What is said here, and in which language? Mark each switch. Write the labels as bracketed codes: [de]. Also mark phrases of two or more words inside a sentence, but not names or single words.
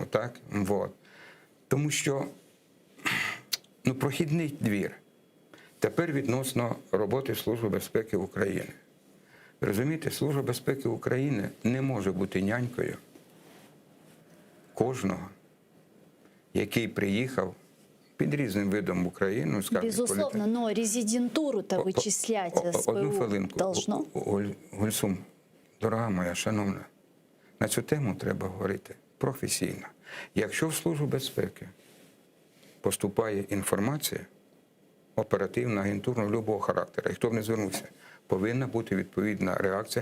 [uk] Так? Тому що прохідний двір. Тепер відносно роботи Служби безпеки України. Розумієте, Служба безпеки України не може бути нянькою кожного, який приїхав під різним видом в Україну. [ru] Безусловно, но резидентуру-то вичислять СБУ должно. [uk] Гульсум, дорога моя, шановна, на цю тему треба говорити професійно. Якщо в Службу безпеки поступає інформація, оперативна, агентурна, любого характеру, і хто б не звернувся, повинна бути відповідна реакція.